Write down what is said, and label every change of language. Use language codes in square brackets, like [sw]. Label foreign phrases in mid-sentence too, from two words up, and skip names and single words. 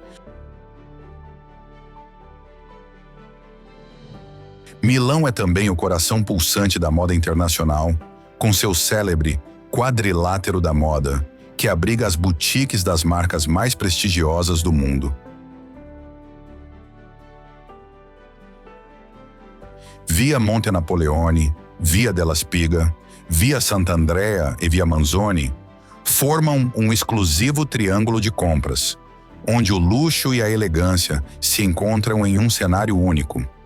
[pt] Milão é também o coração pulsante da moda internacional, com seu célebre quadrilátero da moda, que abriga as boutiques das marcas mais prestigiosas do mundo. Via Monte Napoleone, Via della Spiga, Via Sant'Andrea e Via Manzoni formam um exclusivo triângulo de compras, onde o luxo e a elegância se encontram em um cenário único.